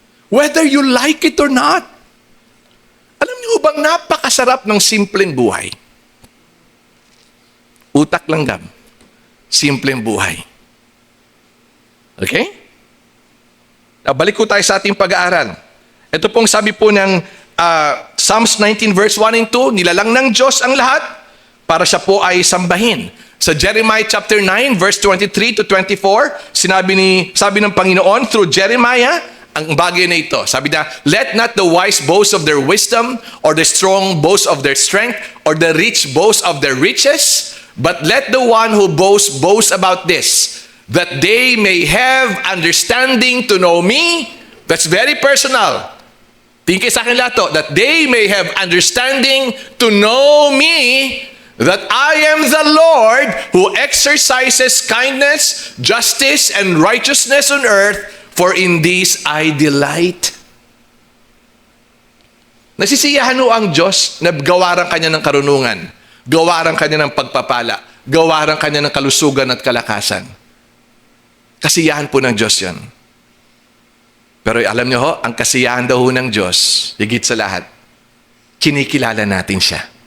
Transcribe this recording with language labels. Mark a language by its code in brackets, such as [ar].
[en] Whether you like it or not. [tl] Alam niyo bang napakasarap ng simpleng buhay? Utak langgam. Simpleng buhay. Okay? Balik ko tayo sa ating pag-aaral. Ito pong sabi po ng Psalms 19 verse 1 and 2, nilalang ng Diyos ang lahat para siya po ay sambahin. Sa Jeremiah chapter 9 verse 23 to 24, sabi ng Panginoon through Jeremiah, ang bagay na ito. Sabi na, [en] let not the wise boast of their wisdom, or the strong boast of their strength, or the rich boast of their riches, but let the one who boast about this, that they may have understanding to know me. That's very personal. [tl] Tingin sa akin lahat to, [en] that they may have understanding to know me, that I am the Lord who exercises kindness, justice, and righteousness on earth, for in this I delight. [tl] Nasisiyahan ho ang Diyos na gawaran kanya ng karunungan, gawaran kanya ng pagpapala, gawaran kanya ng kalusugan at kalakasan. Kasiyahan po ng Diyos yan. Pero alam niyo ho, ang kasiyahan daw ho ng Diyos, higit sa lahat, kinikilala natin siya.